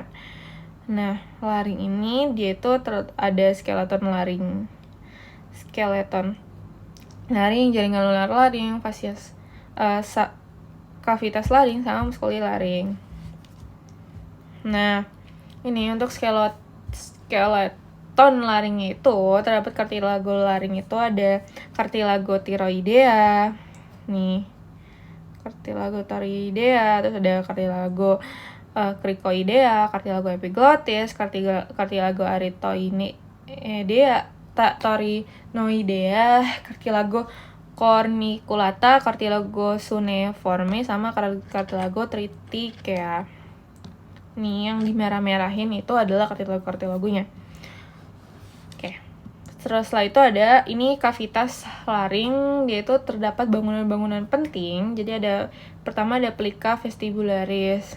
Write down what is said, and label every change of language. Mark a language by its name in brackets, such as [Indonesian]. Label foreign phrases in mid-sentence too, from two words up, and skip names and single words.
[Indonesian] Nah, laring ini dia itu ada skeleton laring, jaringan lunar laring, fasias kavitas laring sama muskuli laring. Nah, ini untuk skeleton laring itu terdapat kartilago laring itu ada kartilago thyroidea. Nih. Kartilago thyroidea, terus ada kartilago cricoidea, kartilago epiglottis, kartilago aritoidea, torinoidea, kartilago corniculata, kartilago suneforme, sama kartilago triticea. Nih yang dimerah-merahin itu adalah kartilagonya. Oke. Terus setelah itu ada ini kavitas laring, dia itu terdapat bangunan-bangunan penting. Jadi pertama ada [Latin] plica vestibularis.